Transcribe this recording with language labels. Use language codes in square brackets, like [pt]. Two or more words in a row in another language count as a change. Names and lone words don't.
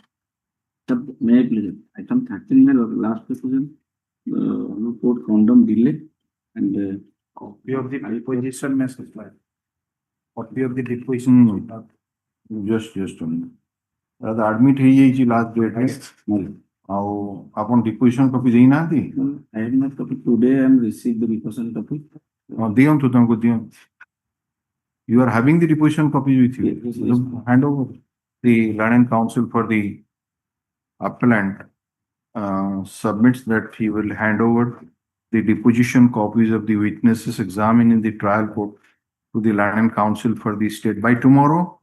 [en] May I please? Item 13 में last question. Court condemn delay and copy of the deposition may supply. Copy of the deposition. Just a minute. Admit ହେଇଯାଇଛି last date [or] ରେ ଆଉ ଆପଣ [en] deposition copy ଦେଇନାହାନ୍ତି? I have not copy. Today I am received the deposition copy. [or] ଦିଅନ୍ତୁ ତାଙ୍କୁ ଦିଅନ୍ତୁ. [en] You are having the deposition copies with you. Yes. Hand over. The learned counsel for the appellant submits that he will hand over the deposition copies of the witnesses examined in the trial court to the learned counsel for the state by tomorrow.